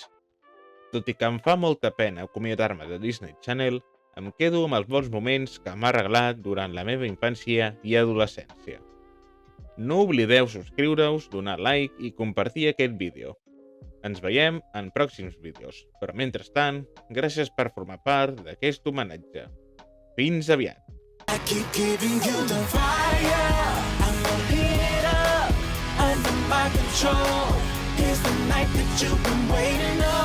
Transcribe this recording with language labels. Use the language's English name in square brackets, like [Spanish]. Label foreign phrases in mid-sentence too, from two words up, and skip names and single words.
[Catalan] Tot i que em fa molta pena acomiadar-me de Disney Channel, em quedo amb els bons moments que m'ha regalat durant la meva infància i adolescència. No oblideu subscriure-us, donar like i compartir aquest vídeo. Ens veiem en pròxims vídeos, però mentrestant, gràcies per formar part d'aquest homenatge. Fins aviat! [English] I keep giving you the fire. I'm gonna heat it up under my control. Here's the night that you've been waiting